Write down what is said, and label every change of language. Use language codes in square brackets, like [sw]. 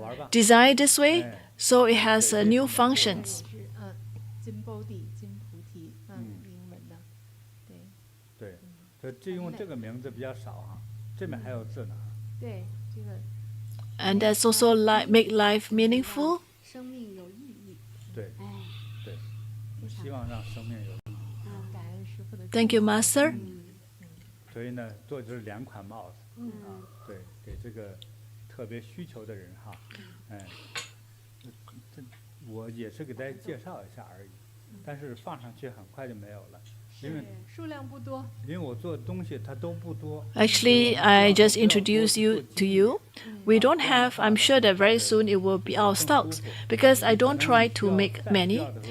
[en] designed this way, so it has new functions. [zh] JinBodhi 金菩提，英文的，对。对，所以这用这个名字比较少哈，这边还有字呢。对，这个。 [en] And that's also make life meaningful. [zh] 生命有意义。对，对，我希望让生命有意义。感恩师父的。 [en] Thank you, Master. [zh] 所以呢，做就是2款帽子，对，给这个特别需求的人哈，这我也是给大家介绍一下而已，但是放上去很快就没有了，因为数量不多，因为我做的东西它都不多。 [en] Actually, I just introduced you to you. We don't have. I'm sure that very soon it will be out of stocks because I don't try to make many.